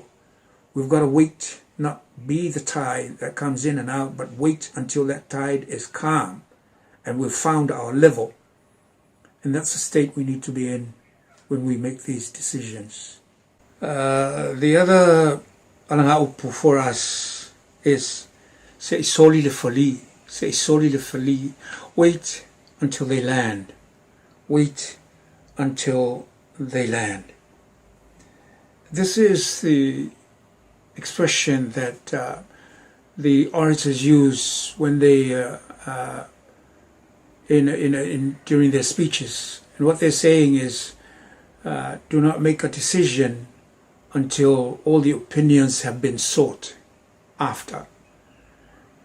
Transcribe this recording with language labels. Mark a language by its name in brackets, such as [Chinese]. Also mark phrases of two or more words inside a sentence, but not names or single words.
[English] We've got to wait, not be the tide that comes in and out, but wait until that tide is calm and we've found our level. And that's the state we need to be in when we make these decisions. The other alangaupu for us is [Samoan] se soli le fali, se soli le fali. [English] Wait until they land. Wait until they land. This is the expression that the orators use when they during their speeches, and what they're saying is, do not make a decision until all the opinions have been sought after.